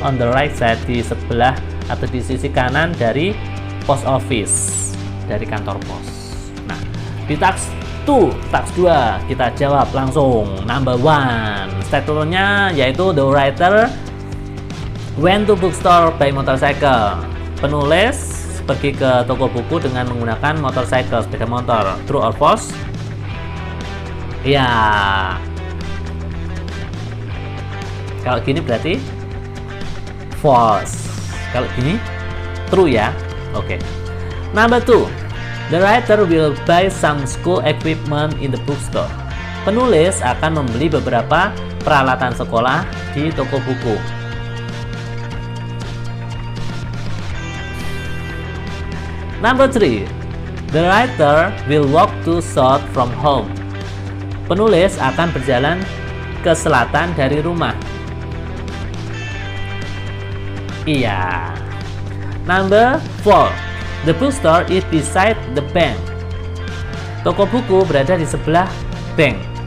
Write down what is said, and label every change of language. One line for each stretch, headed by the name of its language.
English: On the right side,
Indonesian: di sebelah atau di sisi kanan dari post office, dari kantor pos. Nah, di task 2 kita jawab langsung.
English: Number 1,
Indonesian: statementnya yaitu
English: the writer went to bookstore by motorcycle.
Indonesian: Penulis pergi ke toko buku dengan menggunakan motorcycle, sepeda motor.
English: True or false? Ya.
Indonesian: Kalau gini berarti false. Kalau gini true ya. Oke.
English: Number 2, the writer will buy some school equipment in the bookstore.
Indonesian: Penulis akan membeli beberapa peralatan sekolah di toko buku.
English: Number 3, the writer will walk to south from home.
Indonesian: Penulis akan berjalan ke selatan dari rumah. Iya.
English: Number 4, the bookstore is beside the bank.
Indonesian: Toko buku berada di sebelah bank.